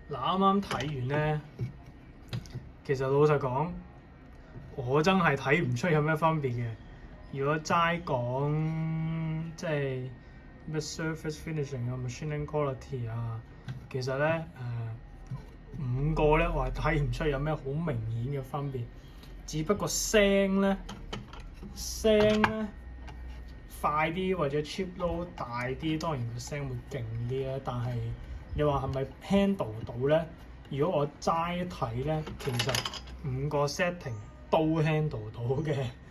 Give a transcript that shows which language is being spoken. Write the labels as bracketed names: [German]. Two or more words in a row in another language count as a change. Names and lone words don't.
[Cantonese] 啱睇完咧，其實老實講，我真係睇唔出有咩分別嘅。如果齋講即係咩 [English] surface finishing [Cantonese] 啊、 [English] machining quality [Cantonese] 啊，其實咧5個咧我係睇唔出有咩好明顯嘅分別。只不過聲咧快啲或者 [English] chip load [Cantonese] 大啲，當然個聲會勁啲啦。但係你話係咪 handle 到咧？如果我齋睇咧，其實5個 setting 都 handle 到嘅。